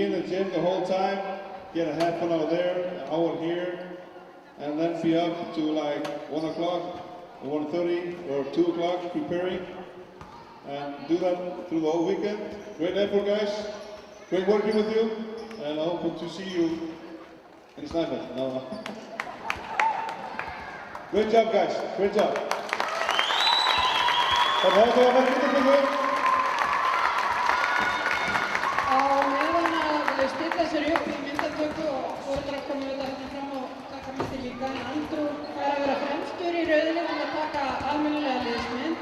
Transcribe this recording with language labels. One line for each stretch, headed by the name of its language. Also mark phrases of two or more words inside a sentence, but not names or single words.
English: in the gym the whole time, get a half an hour there, an hour here, and then be up to like 1 o'clock, or 1:30, or 2 o'clock preparing, and do that through the whole weekend. Great effort, guys. Great working with you, and I hope to see you in Snæfell. No. Great job, guys. Great job.
Icelandic: Á meðan að þau stilla sér upp í myndatöku og foreldrar komu hérna fram og taka myndir líka, en Andrew fær að vera fremstur í rauðinni til að taka almennilega liðsmynd.